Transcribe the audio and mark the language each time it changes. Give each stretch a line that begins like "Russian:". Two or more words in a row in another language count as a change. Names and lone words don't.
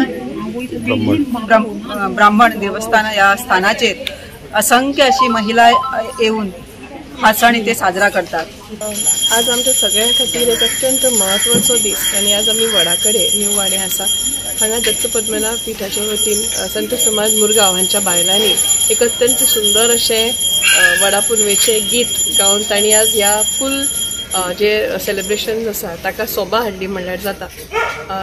Marathi: ब्राह्मण देवस्थान ह्या स्थानाचेर असंख्य अशी महिला येऊन हा सण इथे साजरा करतात।
Konkani: आज आमच्या सगळ्यां खातीर एक अत्यंत महत्वाचो दीस आणि आज आम्ही वडाकडे न्यू वाडे आसा हांगा दत्त पद्मनाभ पीठाच्या वतीन संत समाज मुरगांव हांच्या बायलांनी एक अत्यंत सुंदर अशें वडा पुनवेचे गीत गावन तांणी आज ह्या फुल जे सेलिब्रेशन आसा ताका सोबा हाडली म्हणल्यार जाता।